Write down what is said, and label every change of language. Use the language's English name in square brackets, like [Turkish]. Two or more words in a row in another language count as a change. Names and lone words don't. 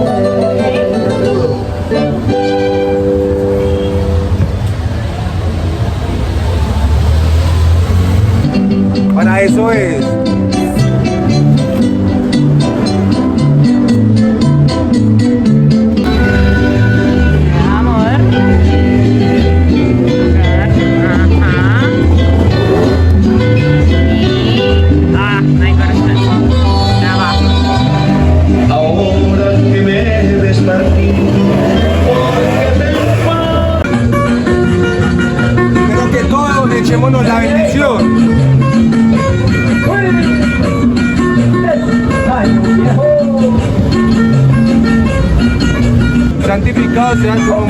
[Spanish] Para eso es. amor. Ajá. [Polish] I... najgorsze. Brawa. [Spanish] Ahora que me ves partir, Pero que todos le echémonos la bendición. Santificado sea tu nombre.